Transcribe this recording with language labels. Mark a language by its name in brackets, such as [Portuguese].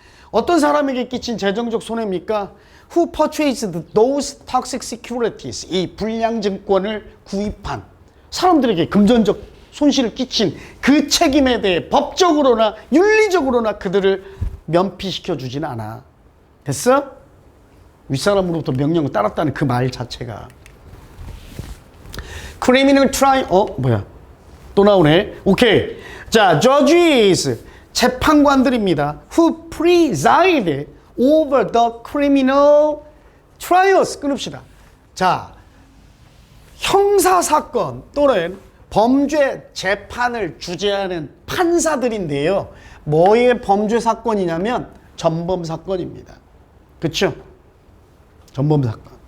[Korean] 어떤 사람에게 끼친 재정적 손해입니까? [English] Who purchased those toxic securities, [Korean] 이 불량증권을 구입한 사람들에게 금전적 손실을 끼친 그 책임에 대해 법적으로나 윤리적으로나 그들을 면피시켜 주지는 않아. 됐어? 윗사람으로부터 명령을 따랐다는 그 말 자체가. criminal trial, 또 나오네. 오케이. 자, judges, 재판관들입니다. [English] who preside over the criminal trials. [Korean] 끊읍시다. 자, 형사사건 또는 범죄 재판을 주재하는 판사들인데요. 뭐의 범죄 사건이냐면 전범 사건입니다. 그렇죠? 전범 사건.